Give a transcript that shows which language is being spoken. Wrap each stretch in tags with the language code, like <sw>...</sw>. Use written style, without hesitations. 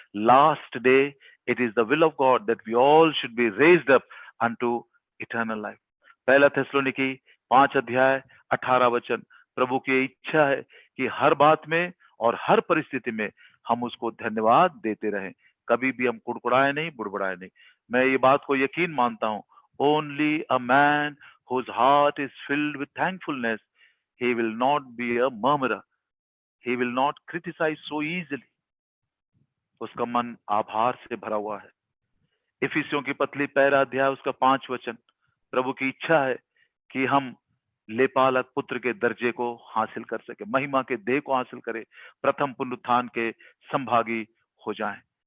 <en>Last day it is the will of God that we all should be raised up unto eternal life.</en> <hi>1 Thessalonians 5 अध्याय 18 वचन, प्रभु की इच्छा है कि हर बात में और हर परिस्थिति में हम उसको धन्यवाद देते रहें, कभी भी हम कुड़कुड़ाए नहीं, बुड़बुड़ाए नहीं। मैं ये बात को यकीन मानता हूं,</hi> <en>Only a man whose heart is filled with thankfulness, he will not be a murmurer, he will not criticize so easily.</en> <hi>उसका मन आभार से भरा हुआ है। इफिसियों की पत्री 1 अध्याय उसका 5 वचन, प्रभु की इच्छा है कि हम लेपालक पुत्र के दर्जे को हासिल कर सके, महिमा के देह को हासिल करें, प्रथम पुनरुत्थान के संभागी हो जाएं।</hi>